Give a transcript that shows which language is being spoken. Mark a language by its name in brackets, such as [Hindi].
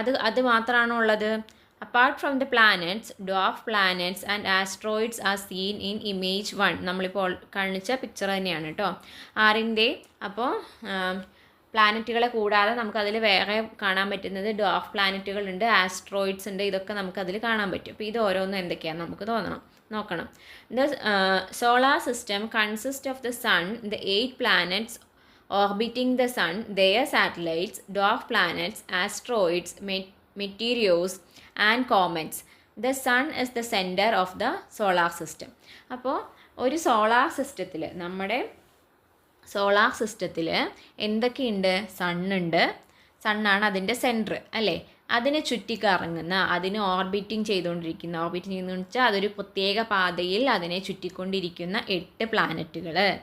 [Malayalam] അത് മാത്രമാണോ ഉള്ളത്? [English] Apart from the planets, dwarf planets and asteroids are seen in image 1. [Malayalam] നമ്മളിപ്പോൾ കാണിച്ച പിക്ചർ തന്നെയാണ് കേട്ടോ. ആറിൻ്റെ അപ്പോൾ പ്ലാനറ്റുകളെ കൂടാതെ നമുക്കതിൽ വേറെ കാണാൻ പറ്റുന്നത് ഡ്വാർഫ് പ്ലാനറ്റുകളുണ്ട്, ആസ്ട്രോയിഡ്സ് ഉണ്ട്. ഇതൊക്കെ നമുക്കതിൽ കാണാൻ പറ്റും. അപ്പോൾ ഇത് ഓരോന്നും എന്തൊക്കെയാണെന്ന് നമുക്ക് നോക്കണം. [English] The solar system consists of the sun, the 8 planets orbiting the sun, their satellites, dwarf planets, asteroids, meteors and comets. The sun is the center of the solar system. [Malayalam] അപ്പോൾ ഒരു നമ്മുടെ സോളാർ സിസ്റ്റത്തിൽ എന്തൊക്കെയുണ്ട്? സണ്ണാണ് അതിൻ്റെ സെൻറ്റർ അല്ലേ. അതിനെ ചുറ്റിക്കറങ്ങുന്ന, അതിന് orbiting ചെയ്തുകൊണ്ടിരിക്കുന്ന, ഓർബിറ്റിംഗ് ചെയ്യുന്നതെന്ന് വെച്ചാൽ അതൊരു പ്രത്യേക പാതയിൽ അതിനെ ചുറ്റിക്കൊണ്ടിരിക്കുന്ന 8 പ്ലാനറ്റുകൾ.